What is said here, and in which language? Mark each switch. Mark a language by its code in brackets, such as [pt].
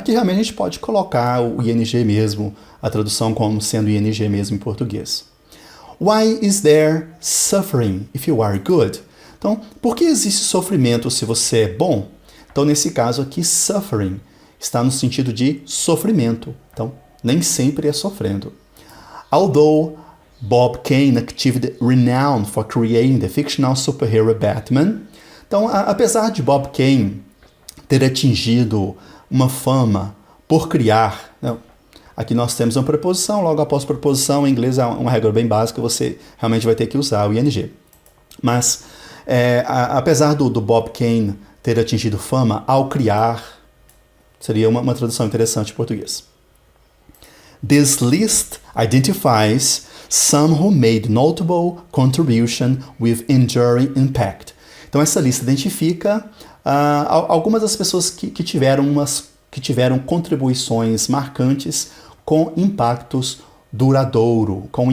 [pt] Aqui realmente a gente pode colocar o ing mesmo, a tradução como sendo ing mesmo em português. [en] Why is there suffering if you are good? [pt] Então, por que existe sofrimento se você é bom? Então, nesse caso aqui, suffering está no sentido de sofrimento. Então, nem sempre é sofrendo. [en] Although Bob Kane achieved renown for creating the fictional superhero Batman. [pt] Então, apesar de Bob Kane ter atingido uma fama por criar, aqui nós temos uma preposição, logo após preposição, em inglês é uma regra bem básica, você realmente vai ter que usar o ing. Mas, apesar do Bob Kane ter atingido fama ao criar, seria uma tradução interessante em português. [en] This list identifies some who made notable contribution with enduring impact. [pt] Então, essa lista identifica algumas das pessoas que tiveram contribuições marcantes com impacto duradouro.